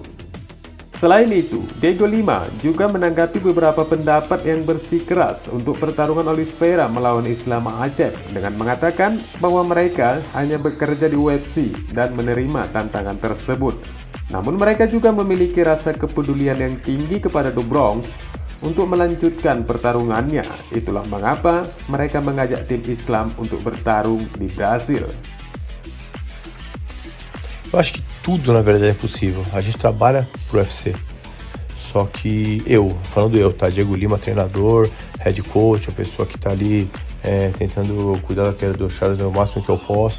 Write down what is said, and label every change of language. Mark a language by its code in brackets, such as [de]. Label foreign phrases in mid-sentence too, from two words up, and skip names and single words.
[id] Selain itu, Diego Lima juga menanggapi beberapa pendapat yang bersikeras untuk pertarungan Oliveira melawan Islam Makhachev dengan mengatakan bahwa mereka hanya bekerja di UFC dan menerima tantangan tersebut. Namun mereka juga memiliki rasa kepedulian yang tinggi kepada The Bronx untuk melanjutkan pertarungannya. Itulah mengapa mereka mengajak tim Islam untuk bertarung di Brasil. [pt] Eu acho que tudo na verdade é possível. A gente trabalha pro UFC. Só que falando eu, tá? Diego Lima, treinador, [en] head coach, [pt] a pessoa que tá ali tentando cuidar da carreira do Charles o máximo que eu posso.